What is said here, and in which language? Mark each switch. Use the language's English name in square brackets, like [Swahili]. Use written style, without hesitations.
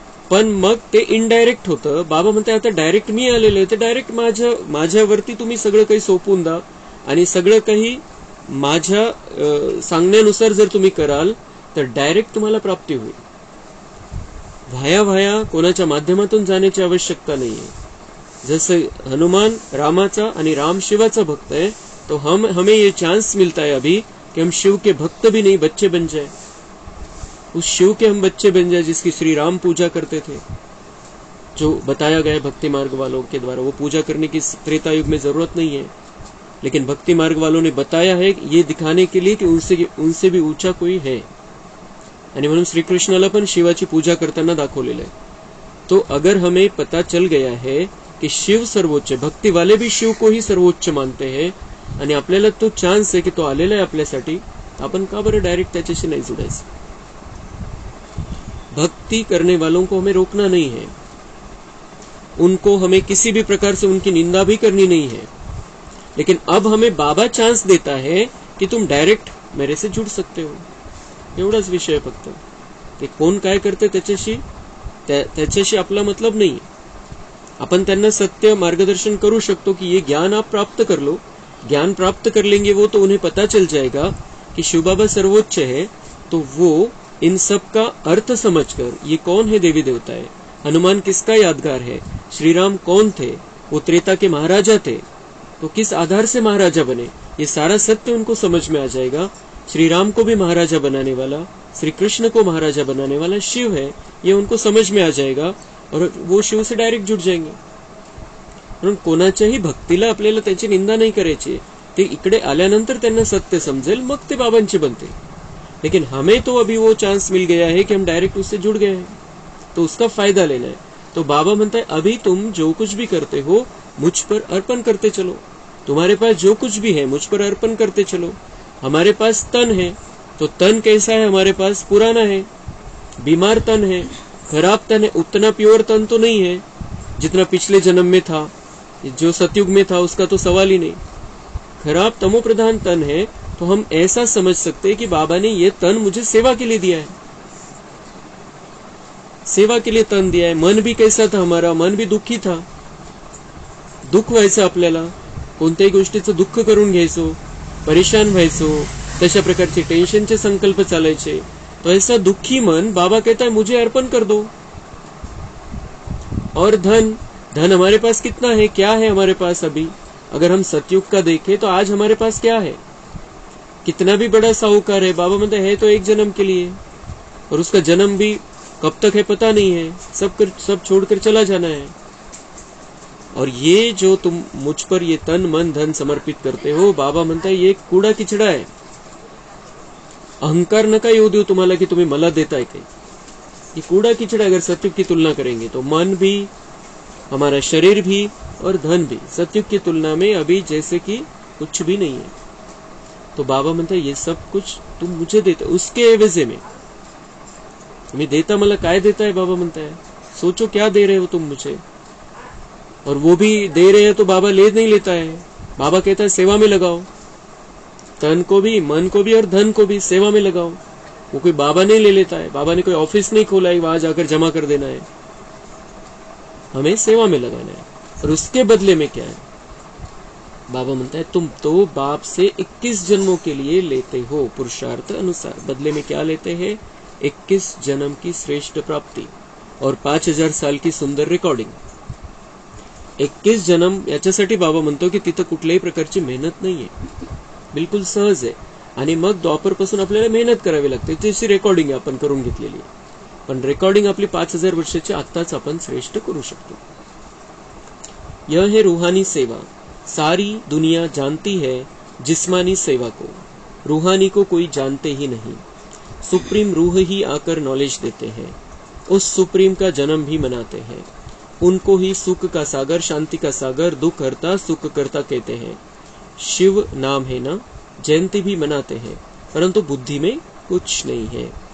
[Marathi] पण मग ते इनडायरेक्ट होतं. बाबा म्हणते आता डायरेक्ट मी आलेलो आहे, तर डायरेक्ट माझ्यावरती तुम्ही सगळं काही सोपवून द्या, आणि सगळं काही माझ्या सांगण्यानुसार जर तुम्ही कराल तर डायरेक्ट तुम्हाला प्राप्ती होईल. व्हाया कोणाच्या माध्यमातून जाण्याची आवश्यकता नाहीये. [Hindi] जैसे हनुमान [Marathi] रामाचा आणि राम शिवाचा [Hindi] भक्त है, तो हमें ये चांस मिलता है अभी कि हम शिव के भक्त भी नहीं, बच्चे बन जाए. उस शिव के हम बच्चे बन जाए जिसकी श्री राम पूजा करते थे, जो बताया गया भक्ति मार्ग वालों के द्वारा. वो पूजा करने की त्रेता युग में जरूरत नहीं है, लेकिन भक्ति मार्ग वालों ने बताया है ये दिखाने के लिए कि उनसे भी ऊंचा कोई है. [Marathi] आणि म्हणून श्रीकृष्णाला पण शिवाची पूजा करताना दाखवलेलं आहे. [Hindi] तो अगर हमें पता चल गया है कि शिव सर्वोच्च, भक्ति वाले भी शिव को ही सर्वोच्च मानते हैं, [Marathi] आणि आपल्याला तो चान्स आहे की तो आलेला आहे आपल्यासाठी, आपण का बरं डायरेक्ट त्याच्याशी नाही जुडायचं. [Hindi] भक्ति करने वालों को हमें रोकना नहीं है, उनको हमें किसी भी प्रकार से उनकी निंदा भी करनी नहीं है, लेकिन अब हमें बाबा चान्स देता है कि तुम डायरेक्ट मेरे से जुड़ सकते हो. [Marathi] एवढाच विषय फक्त. ते कोण काय करते त्याच्याशी आपला मतलब नहीं. अपन त्यांना सत्य मार्गदर्शन करू शकतो कि [Hindi] ये ज्ञान आप प्राप्त कर लो. ज्ञान प्राप्त कर लेंगे वो, तो उन्हें पता चल जाएगा कि शिव बाबा सर्वोच्च है, तो वो इन सब का अर्थ समझकर ये कौन है देवी देवता है, हनुमान किसका यादगार है, श्री राम कौन थे, वो त्रेता के महाराजा थे, तो किस आधार से महाराजा बने, ये सारा सत्य उनको समझ में आ जाएगा. श्री राम को भी महाराजा बनाने वाला, श्री कृष्ण को महाराजा बनाने वाला शिव है, ये उनको समझ में आ जाएगा, और वो शिव से डायरेक्ट जुड़ जाएंगे. [Marathi] म्हणून कोणाच्याही भक्तीला आपल्याला त्याची निंदा नाही करायची. ते इकडे आल्यानंतर त्यांना सत्य समजेल, मग ते बाबांचे बनते. [Hindi] लेकिन हमें तो अभी वो चांस मिल गया है कि हम डायरेक्ट उससे जुड़ गए हैं, तो उसका फायदा लेना है. तो बाबा म्हणता है अभी तुम जो कुछ भी करते हो मुझ पर अर्पण करते चलो. तुम्हारे पास जो कुछ भी है मुझ पर अर्पण करते चलो. हमारे पास तन है, तो तन कैसा है हमारे पास, पुराना है, बीमार तन है, खराब तन है. उतना प्योर तन तो नहीं है जितना पिछले जन्म में था, जो सतयुग में था उसका तो सवाल ही नहीं. खराब तमो प्रधान तन है, तो हम ऐसा समझ सकते हैं कि बाबा ने ये तन मुझे सेवा के लिए दिया है, सेवा के लिए तन दिया है. मन भी कैसा था हमारा, मन भी दुखी था, [Marathi] दुःख व्हायचं आपल्याला, कोणत्याही गोष्टीचं दुःख करून घ्यायचो, परेशान व्हायचो, तशा प्रकारचे टेन्शनचे संकल्प चालायचे. [Hindi] तो ऐसा दुखी मन बाबा कहता है मुझे अर्पण कर दो. और धन हमारे पास कितना है, क्या है हमारे पास अभी. अगर हम सतयुग का देखें तो आज हमारे पास क्या है, कितना भी बड़ा साहूकार है, बाबा मतलब है तो एक जन्म के लिए, और उसका जन्म भी कब तक है पता नहीं है, सब छोड़कर चला जाना है. और ये जो तुम मुझ पर ये तन मन धन समर्पित करते हो, बाबा म्हणता है ये कूड़ा किचड़ा है. [Marathi] अहंकार नका येऊ देऊ तुम्हाला की तुम्ही मला देताय काही. [Hindi] ये कूड़ा किचड़ा, अगर सतयुग की तुलना करेंगे तो मन भी, हमारा शरीर भी और धन भी सतयुग की तुलना में अभी जैसे कि कुछ भी नहीं है. तो बाबा म्हणता है ये सब कुछ तुम मुझे देते, उसके एवजे में [Marathi] तुम्ही देता. मला काय देता [Hindi] है बाबा म्हणता है, सोचो क्या दे रहे हो तुम मुझे. और वो भी दे रहे हैं तो बाबा ले नहीं लेता है. बाबा कहता है सेवा में लगाओ, तन को भी, मन को भी और धन को भी सेवा में लगाओ. वो कोई बाबा नहीं ले लेता है, बाबा ने कोई ऑफिस नहीं खोला है वहां जाकर जमा कर देना है. हमें सेवा में लगाना है. और उसके बदले में क्या है, बाबा म्हणता है तुम तो बाप से 21 जन्मों के लिए लेते हो पुरुषार्थ अनुसार. बदले में क्या लेते हैं, 21 जन्म की श्रेष्ठ प्राप्ति और 5000 साल की सुंदर रेकॉर्डिंग. [Marathi] 21 जन्म याच्यासाठी बाबा म्हणतो की तिथं कुठल्याही प्रकारची मेहनत नाहीये, बिलकुल सहज आहे. आणि मग द्वापर पासून आपल्याला मेहनत करावी लागते, त्याची रेकॉर्डिंग आपण करून घेतलेली आहे. पण रेकॉर्डिंग आपली 5000 वर्षाची आत्ताच आपण श्रेष्ठ करू शकतो. [Hindi] यह है रूहानी सेवा. सारी दुनिया जानती है जिस्मानी सेवा को, रूहानी को कोई जानते ही नहीं. सुप्रीम रूह ही आकर नॉलेज देते हैं, उस सुप्रीम का जन्म भी मनाते हैं. उनको ही सुख का सागर, शांति का सागर, दुख हरता सुख करता कहते हैं. शिव नाम है ना, जयंती भी मनाते हैं, परंतु बुद्धि में कुछ नहीं है।